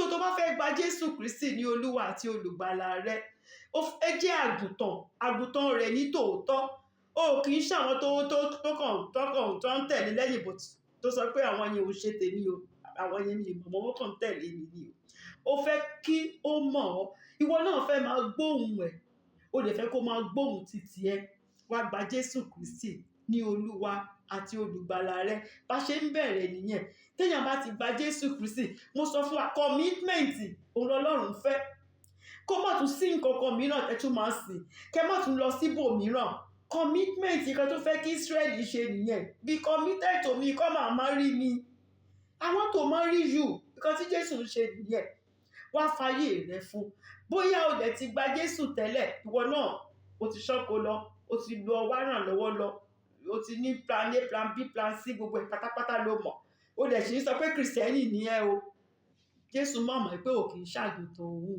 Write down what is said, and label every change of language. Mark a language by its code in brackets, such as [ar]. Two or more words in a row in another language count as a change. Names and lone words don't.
[yo] tó bá fẹ́ gba Jésù Kristi ní Olúwa àti olùgbàlà rẹ ẹ jẹ́ àgùntàn rẹ̀ ní tòótọ́ ó kì í ṣàwọn tó ń tẹ̀lé lẹ́yìn bò tó sọ pé àwọn yẹn ò ṣe tèmi o àwọn yẹn mi ìmọ̀ wọ́n kàn tẹ̀lé mi ni o ó fẹ́ kí ó mọ̀ ọ́ ìwọ náà fẹ́ máa gbóhùn ẹ̀ ó lè fẹ́ kó máa gbóhùn títì ẹ wá gba Jésù Kristi ní Olúwa àti olùgbàlà rẹ. Bá ṣe ń bẹ̀rẹ̀ nìyẹn. Téèyàn bá ti gba Jésù Kristi, mo sọ fún wa commitment òun lọ́lọ́run fẹ́. Kó má tún sí nǹkan kan mìíràn tẹ́ tún máa sìn, kẹ́ má tún lọ síbòmíràn. Commitment nǹkan tó fẹ́ kí Ísírẹ́lì ṣe nìyẹn. [en] Be committed to me, come and marry me. I want to marry you. [yo] Nǹkan tí Jésù ń ṣe nìyẹn. Wá fayé rẹ fún. Bóyá o dẹ̀ ti gba Jésù tẹ́lẹ̀, ìwọ náà o ti ṣọ́kọ lọ, o ti lọ wá ràn lọ́wọ́ lọ, o ti ní [en] plan A, plan B, plan C, [yo] gbogbo ẹ̀ pátápátá ló mọ̀. O dẹ̀ sì ń sọ pé Kìrìsìtẹ́nì ni ẹ́ o. Jésù mọ̀ pé o kì í ṣàgùntàn òun.